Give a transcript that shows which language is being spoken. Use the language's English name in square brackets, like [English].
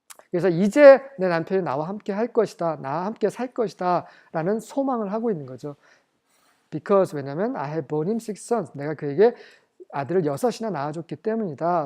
[Korean] 그래서 이제 내 남편이 나와 함께 할 것이다, 나와 함께 살 것이다 라는 소망을 하고 있는 거죠. [English] Because [Korean] 왜냐면 [English] I have borne him 6 sons. [Korean] 내가 그에게 아들을 6이나 낳아줬기 때문이다.